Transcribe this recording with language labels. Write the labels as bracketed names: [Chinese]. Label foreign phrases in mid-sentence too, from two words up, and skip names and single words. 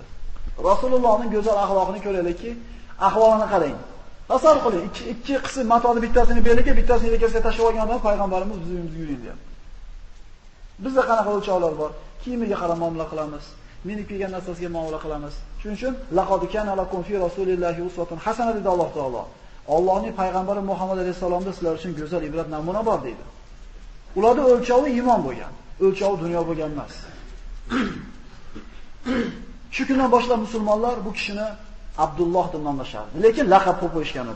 [Uzbek] Rasulullohning go'zal axloqini ko'raylikki, ahvolini qarang. Tasavvur qiling, ikki qism matoni bittasini belga, bittasini yelkasiga tashlab olgandan payg'ambarimiz bizimiz yuring dedi. Bizda qanaqa o'lchovlar bor? Kiyimiga qarab muomala qilamiz, minib kelgan narsasiga muomala qilamiz. Shuning uchun [Arabic] لقد كان لكم في رسول الله أسوة حسنة [Uzbek] dedi Alloh taolo. Allohning payg'ambari Muhammad alayhisalomda sizlar uchun go'zal ibrat namuna bor dedi. Ularda o'lchovi iymon bo'lgan, o'lchovi dunyo bo'lgan emas. Shu kundan boshlab musulmonlar bu kishini Abdulloh deb nomlashardi, lekin laqab qo'yib qo'yishgan edi.